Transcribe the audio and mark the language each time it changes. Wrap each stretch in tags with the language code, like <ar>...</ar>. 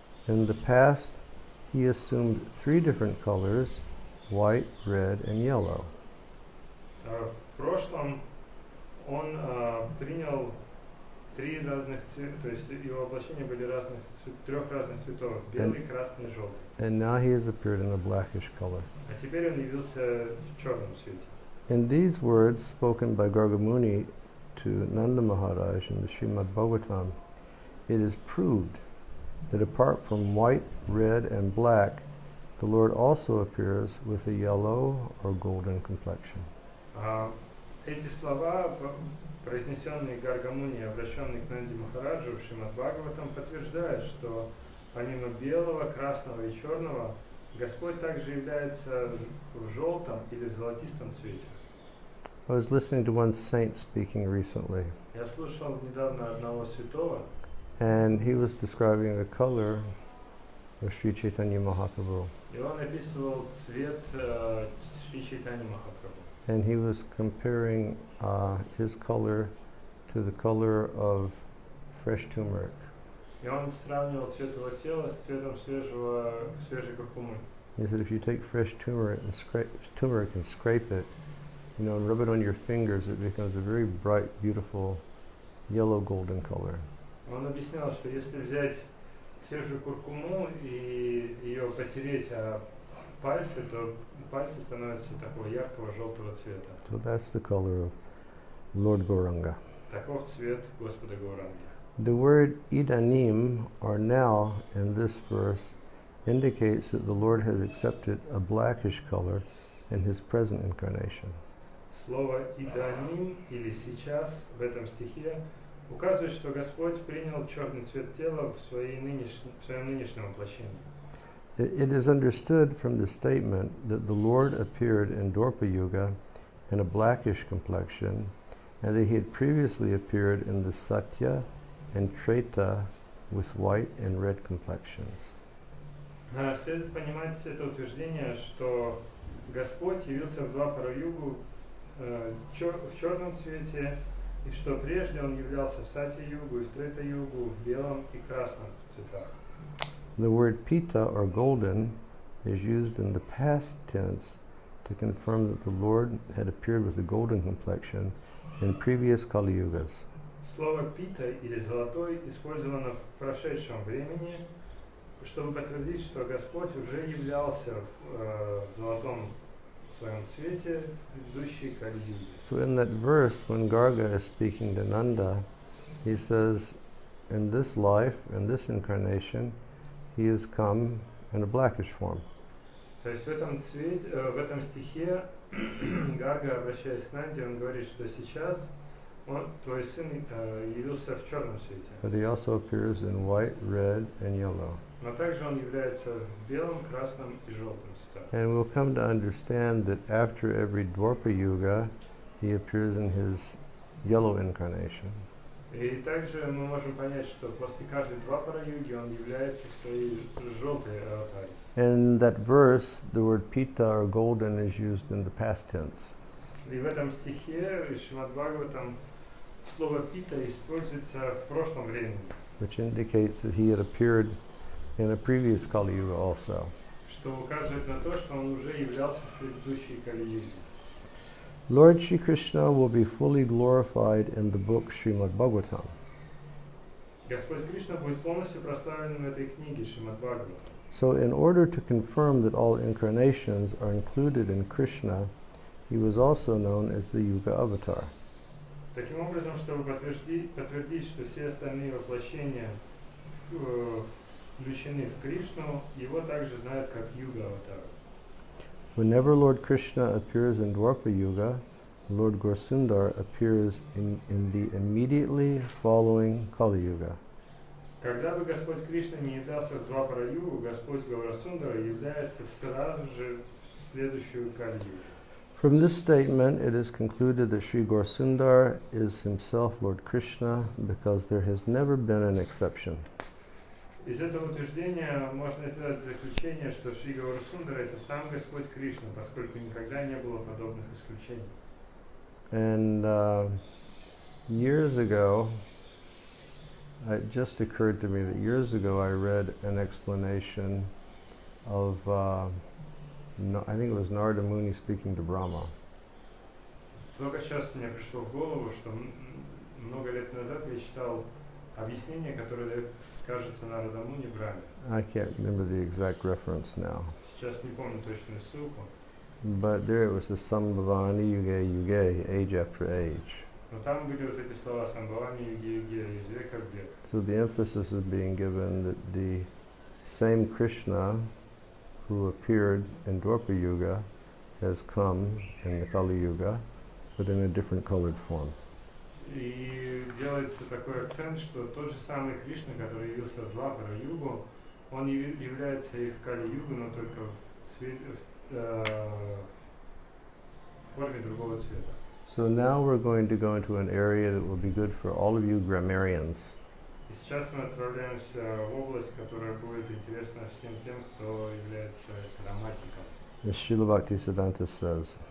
<en>In the past, he assumed 3 different colors, white, red, and yellow.</en> <ru>В прошлом он принял 3 разных цвета, то есть его воплощения были 3 разных цветов: белый, красный, желтый.</ru> <en>And now he has appeared in a blackish color.</en> <ru>А теперь он явился в черном цвете.</ru> <en>In these words spoken by Gargamuni to Nanda Maharaj in the Srimad Bhagavatam, it is proved that apart from white, red, and black, the Lord also appears with a yellow or golden complexion.</en> <ru>Эти слова, произнесенные Гаргамуни, обращенные к Нанди Махараджу в Шримад Бхагаватам, подтверждают, что помимо белого, красного и черного, Господь также является в желтом или золотистом цвете.</ru> <en>I was listening to one saint speaking recently,</en> <ru>Я слушал недавно одного святого,</ru> <en>and he was describing the color of Sri Chaitanya Mahaprabhu.</en> <ru>и он описывал цвет Шри Чайтаньи Махапрабху.</ru> <en>And he was comparing his color to the color of fresh turmeric.</en> <ru>И он сравнивал цвет его тела с цветом свежей куркумы.</ru> <en>He said if you take fresh turmeric and scrape it, and rub it on your fingers, it becomes a very bright, beautiful yellow golden color.</en> <ru>Он объяснял, что если взять свежую куркуму и ее потереть о пальцы, то пальцы становятся такого яркого желтого цвета.</ru> <en>So that's the color of Lord Gauranga.</en> <ru>Таков цвет Господа Гауранги.</ru> <en>The word idanim, or now, in this verse, indicates that the Lord has accepted a blackish color in his present incarnation.</en> <ru>Слово «иданим» или «сейчас» в этом стихе указывает, что Господь принял черный цвет тела в своем нынешнем воплощении.</ru> <en>It is understood from the statement that the Lord appeared in Dwapara Yuga in a blackish complexion, and that he had previously appeared in the Satya and Treta with white and red complexions.</en> <ru>Следует понимать это утверждение, что Господь явился в Двапара-югу в черном цвете, и что прежде он являлся в Сатья-югу и в Трета-югу в белом и красном цветах.</ru> <en>The word pita, or golden, is used in the past tense to confirm that the Lord had appeared with a golden complexion in previous Kali Yugas.</en> <ru>Слово «пита» или «золотой» использовано в прошедшем времени, чтобы подтвердить, что Господь уже являлся в золотом своем цвете в предыдущей Кали-юге.</ru> <en>So in that verse, when Garga is speaking to Nanda, he says, in this life, in this incarnation, he has come in a blackish form.</en> <ru>То есть в этом стихе Гарга, обращаясь к Нанде, он говорит, что сейчас твой сын явился в черном цвете.</ru> <en>But he also appears in white, red, and yellow.</en> <ru>Но также он является в белом, красном и желтом цветах.</ru> <en>And we'll come to understand that after every Dwapara Yuga, he appears in his yellow incarnation.</en> <ru>И также мы можем понять, что после каждой Двапара-юги он является в своей желтой аватаре.</ru> <en>In that verse, the word pita, or golden, is used in the past tense.</en> <ru>И в этом стихе Шримад Бхагаватам слово «пита» используется в прошлом времени,</ru> <en>which indicates that he had appeared in a previous Kali Yuga also.</en> <ru>что указывает на то, что он уже являлся в предыдущей Кали-юге.</ru> <en>Lord Shri Krishna will be fully glorified in the book Srimad Bhagavatam.</en> <ru>Господь Кришна будет полностью прославлен в этой книге Шримад Бхагавата.</ru> <en>So in order to confirm that all incarnations are included in Krishna, he was also known as the Yuga Avatar.</en> <ru>Таким образом, чтобы подтвердить, что все остальные воплощения включены в Кришну, его также знают как Юга Аватар.</ru> <en>Whenever Lord Krishna appears in Dwapara Yuga, Lord Gaurasundar appears in the immediately following Kali Yuga.</en> <ru>Когда бы Господь Кришна не являлся в Двапара-югу, Господь Гаурасундара является сразу же в следующую Кали-югу.</ru> <en>From this statement, it is concluded that Sri Gaurasundar is himself Lord Krishna because there has never been an exception.</en> <ru>Из этого утверждения можно сделать заключение, что Шри Гаурасундара это сам Господь Кришна, поскольку никогда не было подобных исключений.</ru> <en>And years ago, it just occurred to me that years ago I read an explanation of, I think it was Narada Muni speaking to Brahma.</en> <ru>Только сейчас мне пришло в голову, что много лет назад я читал объяснение, которое дает, кажется, Нарада Муни Брахме.</ru> <en>I can't remember the exact reference now.</en> <ru>Сейчас не помню точную ссылку.</ru> <en>But there it was the</en> <sa>Sambhavani Yuge Yuge,</sa> <en>age after age.</en> <ru>Но там были вот эти слова</ru> <sa>Самбхавани Юги Юги,</sa> <ru>из века в век.</ru> <en>So the emphasis is being given that the same Krishna who appeared in Dwapara Yuga has come in the Kali Yuga, but in a different colored form.</en> <ru>И делается такой акцент, что тот же самый Кришна, который явился в Двапара-югу, он является и в Кали-югу, но только в форме другого цвета.</ru> <en>So now we're going to go into an area that will be good for all of you grammarians.</en> <ru>И сейчас мы отправляемся в область, которая будет интересна всем тем, кто является грамматиком.</ru> <en>As Srila Bhaktisiddhanta says,</en>